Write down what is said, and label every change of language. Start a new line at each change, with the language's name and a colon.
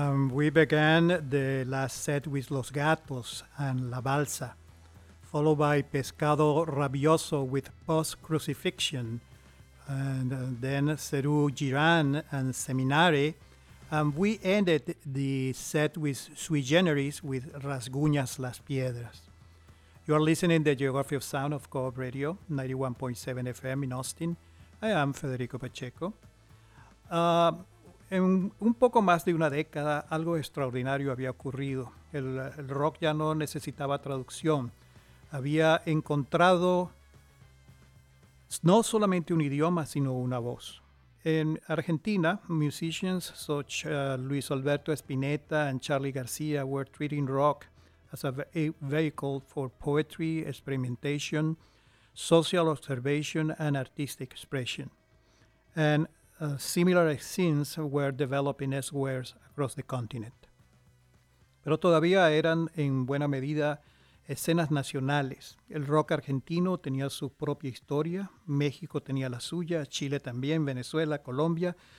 English: We began the last set with Los Gatos and La Balsa, followed by Pescado Rabioso with Post Crucifixion, and then Ceru Girán and Seminare. We ended the set with Sui Generis with Rasguñas Las Piedras. You are listening to the Geography of Sound of Co-op Radio, 91.7 FM in Austin. I am Federico Pacheco.
Spanish: En un poco más de una década, algo extraordinario había ocurrido. El rock ya no necesitaba traducción. Había encontrado no solamente un idioma, sino una voz. En Argentina,
English: musicians such as Luis Alberto Spinetta and Charlie García were treating rock as a vehicle for poetry, experimentation, social observation, and artistic expression. And similar scenes were developing elsewhere across the continent.
Spanish: Pero todavía eran, en buena medida, escenas nacionales. El rock argentino tenía su propia historia, México tenía la suya, Chile también, Venezuela, Colombia.